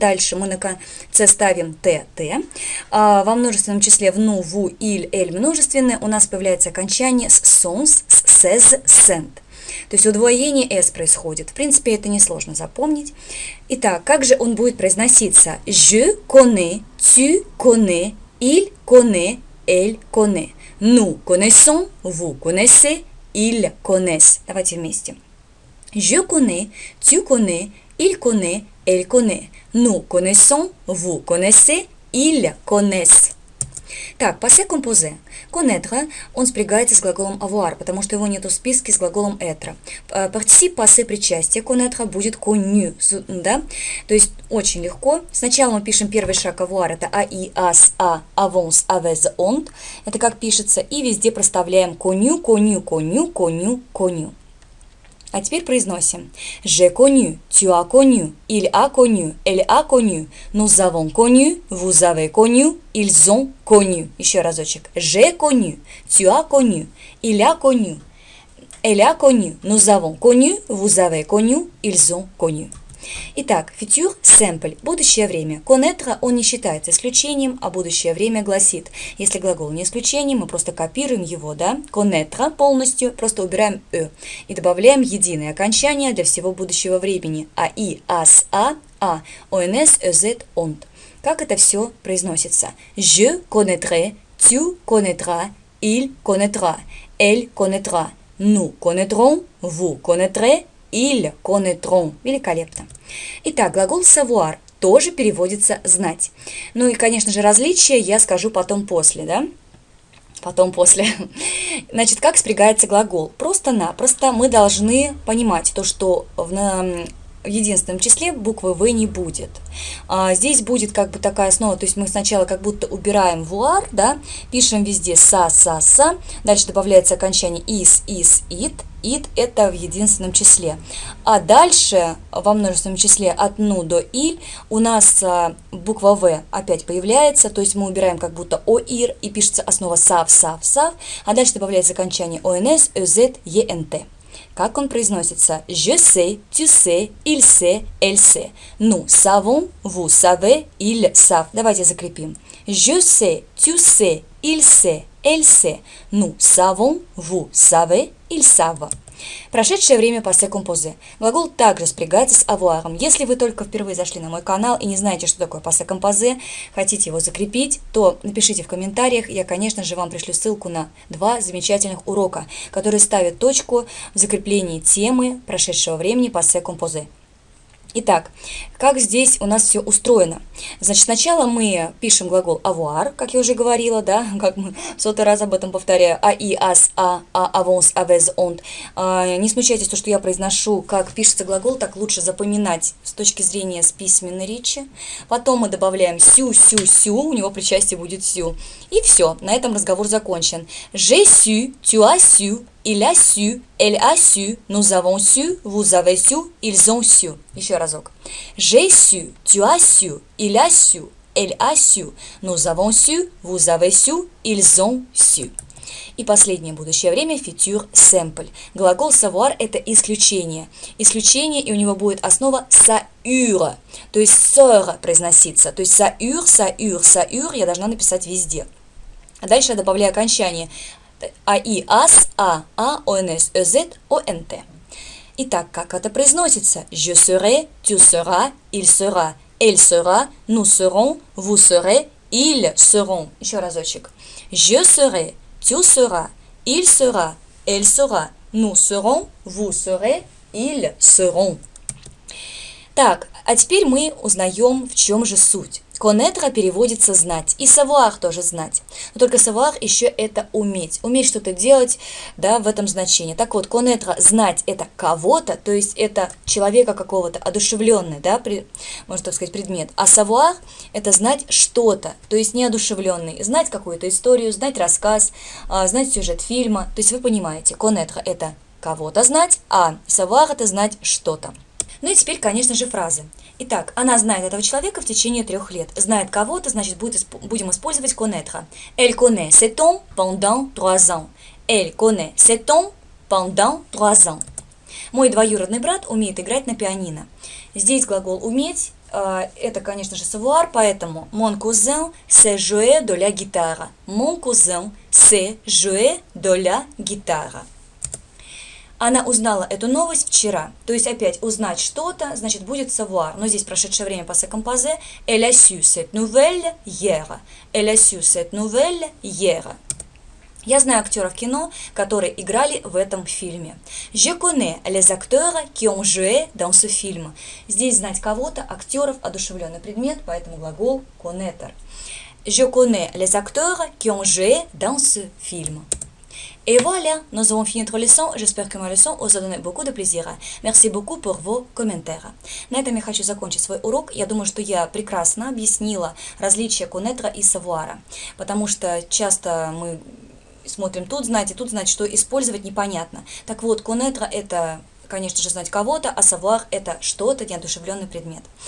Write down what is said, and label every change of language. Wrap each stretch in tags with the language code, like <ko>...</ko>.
<ru>Дальше мы на конце ставим «т», «т». Во множественном числе в «ну», «ву», «il», «эль» множественное у нас появляется окончание с «sons», с «ses», «sent». То есть удвоение «s» происходит. В принципе, это несложно запомнить. Итак, как же он будет произноситься?</ru> <fr>Je connais, tu connais, il connaît, elle connaît. Nous connaissons, vous connaissez, ils connaissent.</fr> <ru>Давайте вместе.</ru> <fr>Je connais, tu connais, il connaît, elle connaît. Nous connaissons, vous connaissez, ils connaissent. Так, passé composé.</fr> <ru>Connaître, он спрягается с глаголом avoir, потому что его нету в списке с глаголом être. Партисип passé причастие connaître будет connu, да? То есть очень легко. Сначала мы пишем первый шаг avoir, это</ru> <fr>ai, as, a, avance, avez, ont.</fr> <ru>Это как пишется, и везде проставляем connu, connu, connu, connu, connu. А теперь произносим.</ru> <fr>J'ai connu, tu as connu, il a connu, elle a connu, nous avons connu, vous avez connu, ils ont connu.</fr> <ru>Еще разочек.</ru> <fr>J'ai connu, tu as connu, il a connu, elle a connu, nous avons connu, vous avez connu, ils ont connu.</fr> <ru>Итак, futur simple, будущее время. Connaître он не считается исключением, а будущее время гласит. Если глагол не исключение, мы просто копируем его, да? Connaître полностью, просто убираем «э» и добавляем единое окончание для всего будущего времени.</ru> <fr>ai, as, a, ons, ez, ont.</fr> <ru>Как это все произносится?</ru> <fr>Je connaîtrai, tu connaîtras, il connaîtra, elle connaîtra, nous connaîtrons, vous connaîtrez, ils connaîtront.</fr> <ru>Великолепно. Итак, глагол savoir тоже переводится «знать». Ну и, конечно же, различия я скажу потом после, да? Потом после. Значит, как спрягается глагол? Просто-напросто мы должны понимать то, что в единственном числе буквы «в» не будет. Здесь будет как бы такая основа, то есть мы сначала как будто убираем voir, да, пишем везде «са», «са», «са», дальше добавляется окончание «is», «is», «it», «it» это в единственном числе. А дальше во множественном числе от «ну» до «иль» у нас буква «в» опять появляется, то есть мы убираем как будто «оир» и пишется основа «сав», «сав», «сав», а дальше добавляется окончание «ons», «ez», «ent». Как он произносится?</ru> <fr>Je sais, tu sais, il sait, elle sait. Nous savons, vous savez, ils savent.</fr> <ru>Давайте закрепим.</ru> <fr>Je sais, tu sais, il sait, elle sait. Nous savons, vous savez, ils savent.</fr> <ru>Прошедшее время passé composé. Глагол также спрягается с avoir. Если вы только впервые зашли на мой канал и не знаете, что такое passé composé, хотите его закрепить, то напишите в комментариях. Я, конечно же, вам пришлю ссылку на 2 замечательных урока, которые ставят точку в закреплении темы прошедшего времени passé composé. Итак, как здесь у нас все устроено? Значит, сначала мы пишем глагол avoir, как я уже говорила, да, как мы в 100-й раз об этом повторяю,</ru> <fr>ai, as, a, avance, avez, ont.</fr> <ru>Не смущайтесь, то, что я произношу, как пишется глагол, так лучше запоминать с точки зрения с письменной речи. Потом мы добавляем сю, сю, сю, у него причастие будет сю. И все, на этом разговор закончен.</ru> <fr>J'ai su, tu as su, il a su, elle a su, nous avons su, vous avez su, ils ont su.</fr> <ru>Еще разок.</ru> <fr>J'ai su, tu as su, il a su, elle a su, nous avons su, vous avez su, ils ont su.</fr> <ru>И последнее будущее время futur simple. Глагол savoir это исключение. Исключение, и у него будет основа saur, то есть sœur произноситься. То есть saur, saur, saur я должна написать везде. А дальше я добавляю окончание А-И, ас, А, О-Н-С, Э-З, О-Н-Т. Итак, как это произносится?</ru> <fr>Je serai, tu seras, il sera, elle sera, nous serons, vous serez, ils seront.</fr> <ru>Еще разочек.</ru> <fr>Je serai, tu seras, il sera, elle sera, nous serons, vous serez, ils seront.</fr> <ru>Так, а теперь мы узнаем, в чем же суть. Connaître переводится знать, и savoir тоже знать. Но только savoir еще это уметь. Уметь что-то делать, да, в этом значении. Так вот, connaître знать это кого-то, то есть это человека какого-то, одушевленный, да, можно так сказать, предмет. А savoir это знать что-то, то есть неодушевленный. Знать какую-то историю, знать рассказ, знать сюжет фильма. То есть вы понимаете, connaître это кого-то знать, а savoir это знать что-то. Ну и теперь, конечно же, фразы. Итак, она знает этого человека в течение 3 лет. Знает кого-то, значит, будем использовать connaître.</ru> <fr>Elle connaît cet homme pendant 3 ans. Elle connaît cet homme pendant 3 ans.</fr> <ru>Мой двоюродный брат умеет играть на пианино. Здесь глагол «уметь» это, конечно же, savoir, поэтому</ru> <fr>mon cousin sait jouer de la guitare. Mon cousin sait jouer de la guitare.</fr> <ru>Она узнала эту новость вчера. То есть опять узнать что-то, значит, будет savoir. Но здесь прошедшее время passé composé.</ru> <fr>Elle a su cette nouvelle hier. Elle a su cette nouvelle hier.</fr> <ru>Я знаю актеров кино, которые играли в этом фильме.</ru> <fr>Je connais les acteurs qui ont joué dans ce film.</fr> <ru>Здесь знать кого-то, актеров, одушевленный предмет, поэтому глагол connaître.</ru> <fr>Je connais les acteurs qui ont joué dans ce film. Et voilà, nous avons fini notre leçon. J'espère que ma leçon vous a donné beaucoup de plaisir. Merci beaucoup pour vos commentaires.</fr> <ru>На этом я хочу закончить свой урок. Я думаю, что я прекрасно объяснила различия connaître и savoir, потому что часто мы смотрим тут знать, что использовать непонятно. Так вот, connaître это, конечно же, знать кого-то, а savoir это что-то, неодушевленный предмет.</ru>